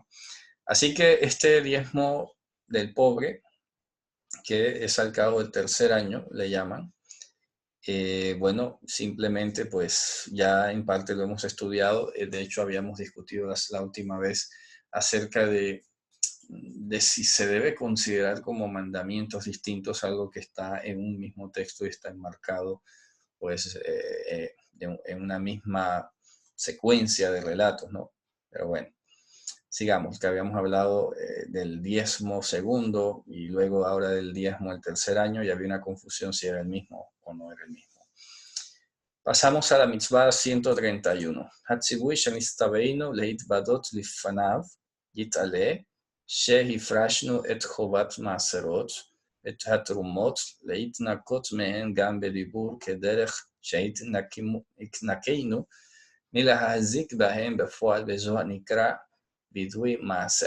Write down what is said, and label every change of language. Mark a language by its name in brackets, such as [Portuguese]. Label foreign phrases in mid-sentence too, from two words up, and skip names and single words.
[Spanish] Así que este diezmo del pobre, que es al cabo del tercer año, le llaman, bueno, simplemente pues ya en parte lo hemos estudiado, de hecho habíamos discutido la última vez acerca de si se debe considerar como mandamientos distintos algo que está en un mismo texto y está enmarcado pues en una misma secuencia de relatos, ¿no? Pero bueno, sigamos, que habíamos hablado del diezmo segundo y luego ahora del diezmo el tercer año y había una confusión si era el mismo o no era el mismo. Pasamos a la mitzvah 131. [Hebrew] הציווי שנצטווינו להתוודות לפניו יתעלה שהפרשנו את חובת מעשרות את התרומות להתנקות מהן גם בדיבור כדרך שהתנקינו מלהחזיק בהם בפועל ובזה נקרא וידוי מעשר.